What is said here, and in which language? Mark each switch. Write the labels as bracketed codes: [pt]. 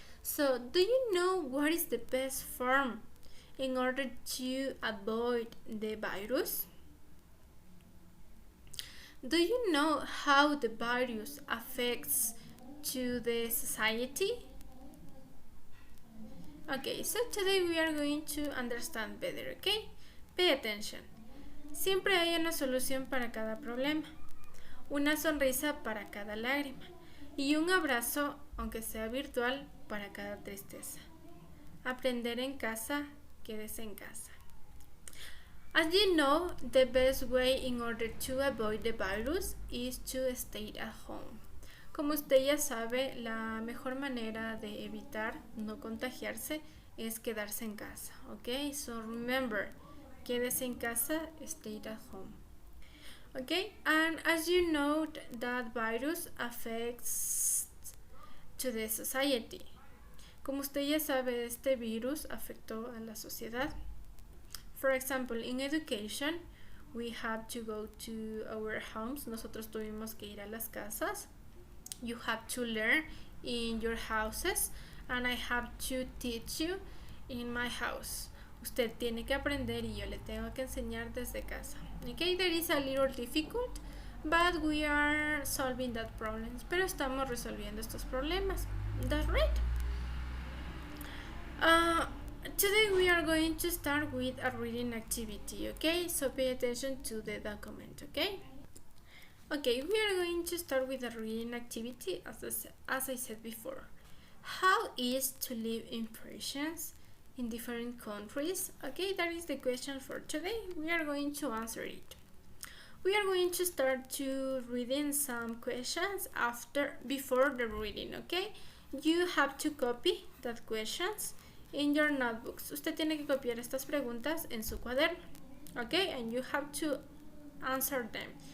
[en] So, do you know what is the best form in order to avoid the virus? Do you know how the virus affects to the society? Okay, so today we are going to understand better, okay? Pay attention. [es] Siempre hay una solución para cada problema, una sonrisa para cada lágrima y un abrazo, aunque sea virtual, para cada tristeza. Aprender en casa, quédese en casa. [en] As you know, the best way in order to avoid the virus is to stay at home. [es] Como usted ya sabe, la mejor manera de evitar no contagiarse es quedarse en casa, okay? [en] So remember, [es] quédese en casa, [en] stay at home. Okay? And as you know, that virus affects to the society. [es] Como usted ya sabe, este virus afectó a la sociedad. [en] For example, in education, we have to go to our homes. [es] Nosotros tuvimos que ir a las casas. [en] You have to learn in your houses, and I have to teach you in my house. [es] Usted tiene que aprender y yo le tengo que enseñar desde casa. [en] Okay, that is a little difficult, but we are solving that problem. [es] Pero estamos resolviendo estos problemas. [en] That's right. Today we are going to start with a reading activity, okay? So pay attention to the document, okay? Okay, we are going to start with a reading activity as I said before. How is to live impressions in different countries? Okay, that is the question for today. We are going to answer it. We are going to start to reading some questions before the reading, okay? You have to copy that questions in your notebooks. [es] Usted tiene que copiar estas preguntas en su cuaderno, okay? [en] And you have to answer them.